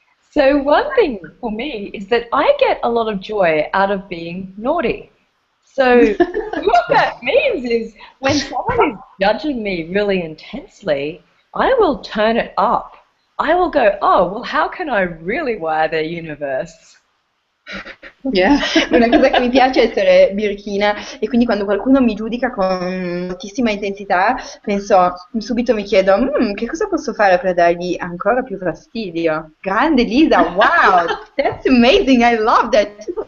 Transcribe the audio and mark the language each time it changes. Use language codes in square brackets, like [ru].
[en] So one thing for me is that I get a lot of joy out of being naughty. So what that means is when someone is judging me really intensely, I will turn it up. I will go, oh, well, how can I really wire their universe? Yeah. [it] Una cosa che mi piace è essere birichina e quindi quando qualcuno mi giudica con moltissima intensità, penso, subito mi chiedo, che cosa posso fare per dargli ancora più fastidio? [en] Grande Lisa, wow, that's amazing, I love that.